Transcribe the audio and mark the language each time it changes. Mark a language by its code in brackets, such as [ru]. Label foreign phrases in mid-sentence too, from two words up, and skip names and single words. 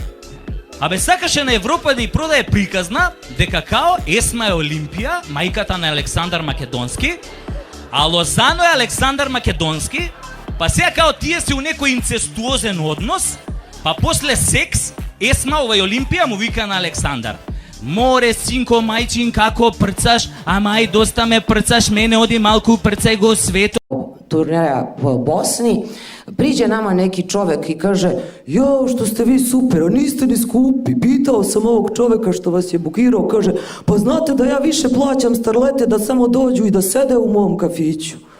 [mk] Абе, сакаше на Европа да ја продае приказна дека као Есма е Олимпија, мајката на Александар Македонски, а Лозано е Александар Македонски, па сега као тие се у некој инцестуозен однос, па после секс, Есма овај Олимпија му вика на Александар: Море, синко, мајчин, како прцаш, ама ај доста ме прцаш, мене оди малку прцај го свето. [sr] Turnera po Bosni, priđe nama neki čovek i kaže: Jo, što ste vi super, a niste ni skupi. Pitao sam ovog čoveka što vas je bukirao, kaže: Pa znate da ja više plaćam starlete da samo dođu i da sede u mom kafiću.